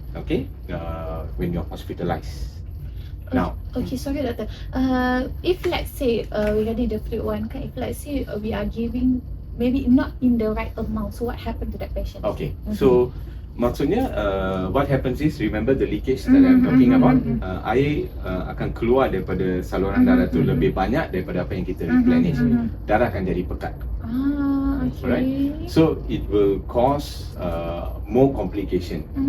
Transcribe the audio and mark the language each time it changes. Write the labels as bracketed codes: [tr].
[en] Okay, when you're hospitalized. Now, okay, sorry doctor. If let's say regarding the fluid one, if let's say we are giving maybe not in the right amount, so what happened to that patient? Okay, so maksudnya what happens is, remember the leakage that I'm talking about. [ms] Air akan keluar daripada saluran darah tu lebih banyak daripada apa yang kita replenish. Darah akan jadi pekat. [en] Okay. Right? So it will cause more complication.